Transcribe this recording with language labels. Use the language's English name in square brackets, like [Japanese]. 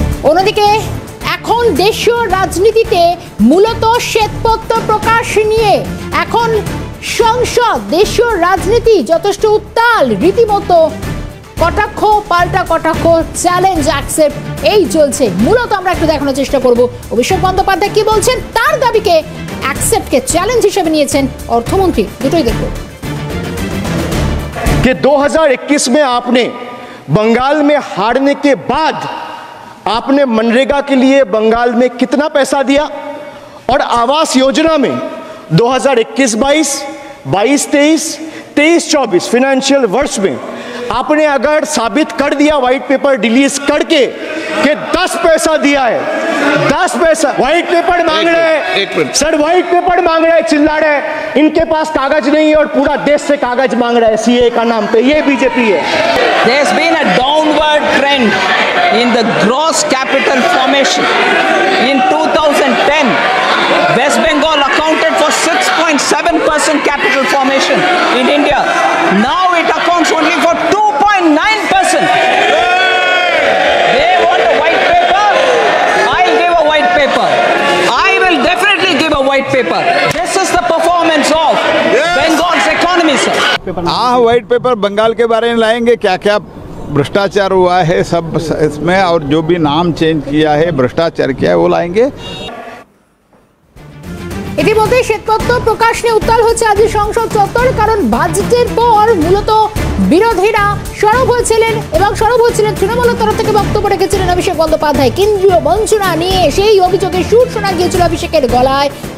[Bangla] অন্যদিকে এখন দেশীয় রাজনীতিতে মূলত শ্বেতপত্র প্রকাশ নিয়ে এখন সংসদ, দেশীয় রাজনীতি যথেষ্ট উত্তাল, রীতিমতো কটাক্ষ পাল্টা কটাক্ষ, চ্যালেঞ্জ অ্যাকসেপ্ট এই চলছে। মূলত আমরা একটু দেখানোর চেষ্টা করব অভিষেক বন্দ্যোপাধ্যায় কি বলছেন, তার দাবিকে অ্যাকসেপ্টকে চ্যালেঞ্জ হিসেবে নিয়েছেন অর্থমন্ত্রী। দুটোই দেখব। [Hindi] कि 2021 में आपने बंगाल में हारने के बाद आपने मनरेगा के लिए बंगाल में कितना पैसा दिया, और आवास योजना में 2021-22, 22-23, 23-24 फाइनेंशियल वर्ष में आपने अगर साबित कर दिया व्हाइट पेपर रिलीज करके कि 10 पैसा दिया है, 10 पैसा व्हाइट पेपर मांग रहे हैं सर, व्हाइट पेपर मांग रहे हैं, चिल्ला रहे हैं, इनके पास कागज नहीं है और पूरा देश से कागज मांग रहा है सीए का नाम पे। ये बीजेपी है। [English] There's been a downward trend in the gross capital formation. In 2010, West Bengal accounted for 6.7% capital formation in India. Now it accounts only for 2.9%. They want a white paper. I'll give a white paper. I will definitely give a white paper. This is the performance of Bengal's economy, sir. [Hindi] White paper Bengal के बारे में लाएंगे, क्या क्या भ्रष्टाचार हुआ है सब इसमें, और जो भी नाम चेंज किया है, भ्रष्टाचार किया है, वो लाएंगे। [Bangla] ইতিমধ্যে শ্বেতপত্র প্রকাশ নিয়ে উত্তাল হচ্ছে আজ সংসদ চত্বর, কারণ বাজেটের পর মূলত বিরোধীরা সরব হয়েছিলেন এবং সরব হয়েছিলেন তৃণমূলের তরফ থেকে বক্তব্য রেখেছিলেন অভিষেক বন্দ্যোপাধ্যায়। কেন্দ্রীয় বঞ্চনা নিয়ে সেই অভিযোগের সুর শোনা গিয়েছিল অভিষেকের গলায়।